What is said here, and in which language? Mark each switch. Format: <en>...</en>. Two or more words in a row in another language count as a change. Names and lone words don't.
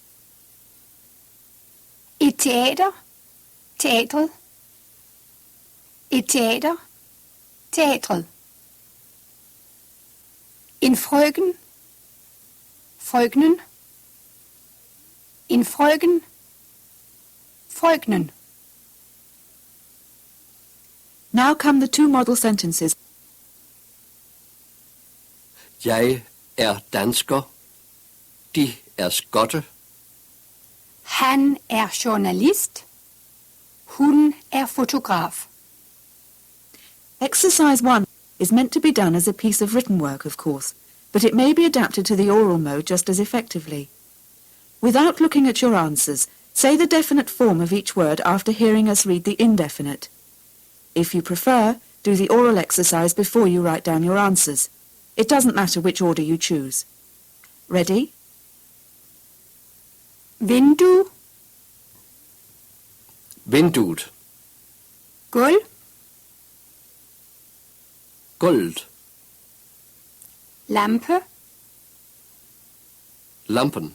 <da>Et teater, teatret. Et teater, teatret. En frøken, frøkenen. En frøken, frøkenen.</da> <en>Now come the two model sentences.</en> <da>Jeg er dansker. De er skotte. Han er journalist. Hun er fotograf.</da> <en>Exercise 1 is meant to be done as a piece of written work, of course, but it may be adapted to the oral mode just as effectively. Without looking at your answers, say the definite form of each word after hearing us read the indefinite. If you prefer, do the oral exercise before you write down your answers. It doesn't matter which order you choose. Ready?</en> <da>Vindue, Vinduet. gulv, Gulvet. lampe, Lampen.</da>